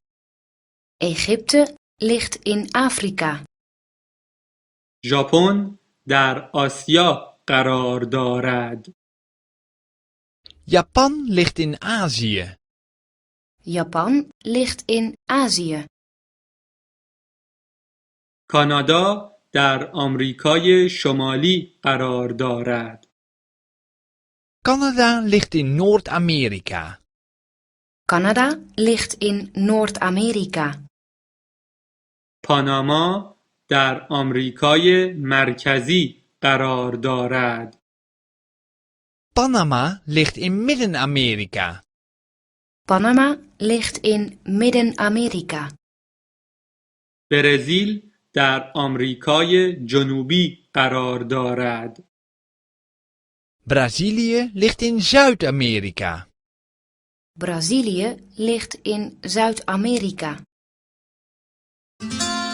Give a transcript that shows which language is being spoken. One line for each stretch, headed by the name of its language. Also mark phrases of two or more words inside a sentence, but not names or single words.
Dutch: Egypte ligt in Afrika.
Persian: ژاپن در آسیا قرار دارد.
Dutch: Japan ligt in Azië. Japan ligt in Azië.
Persian: کانادا در آمریکای شمالی قرار دارد.
Dutch: Canada ligt in Noord-Amerika. Canada ligt in Noord-Amerika.
Persian: پاناما در آمریکای مرکزی قرار دارد.
Dutch: Panama ligt in Midden-Amerika. Panama ligt in Midden-Amerika.
Persian: برزیل در آمریکای جنوبی قرار دارد.
Dutch: Brazilië ligt in Zuid-Amerika. Brazilië ligt in Zuid-Amerika.